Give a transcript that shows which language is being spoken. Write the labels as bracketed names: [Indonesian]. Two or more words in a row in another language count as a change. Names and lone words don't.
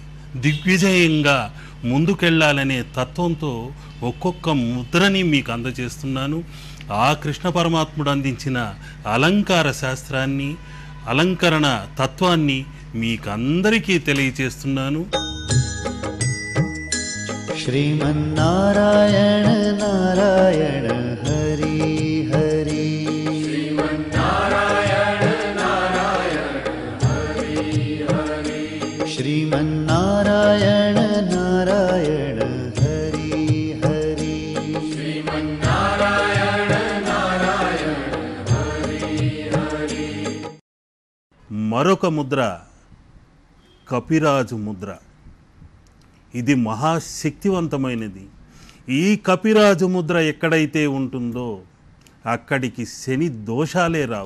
[Telugu] దిగ్విజయంగా ముందుకెళ్ళాలనే తత్వంతో ఒక్కొక్క ముద్రని మీకు అందజేస్తున్నాను. ఆ కృష్ణ పరమాత్ముడు అందించిన అలంకార శాస్త్రాన్ని, అలంకరణ తత్వాన్ని మీకందరికీ తెలియచేస్తున్నాను. [Sanskrit] श्रीमन्नारायण नारायण हरि हरि श्रीमन्नारायण श्रीमन्नारायण नारायण हरि हरि శ్రీమన్నారాయణ నారాయణ హరి హరి. [Telugu] మరొక ముద్ర కపిరాజు ముద్ర. ఇది మహాశక్తివంతమైనది. ఈ కపిరాజు ముద్ర ఎక్కడైతే ఉంటుందో అక్కడికి శని దోషాలే రావు.